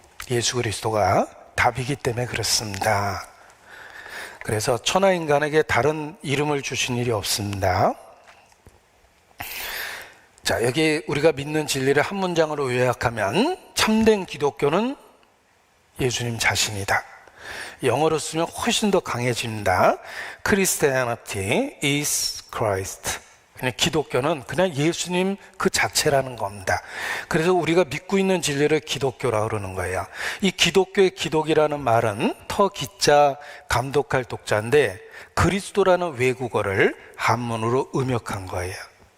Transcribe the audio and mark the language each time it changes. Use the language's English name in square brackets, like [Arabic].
[Korean] 예수 그리스도가 답이기 때문에 그렇습니다. 그래서 천하인간에게 다른 이름을 주신 일이 없습니다. 자, 여기 우리가 믿는 진리를 한 문장으로 요약하면 참된 기독교는 예수님 자신이다. 영어로 쓰면 훨씬 더 강해집니다. [English] Christianity is Christ. [Korean] 그냥 기독교는 그냥 예수님 그 자체라는 겁니다. 그래서 우리가 믿고 있는 진리를 기독교라고 그러는 거예요. 이 기독교의 기독이라는 말은 터 기자 감독할 독자인데 그리스도라는 외국어를 한문으로 음역한 거예요.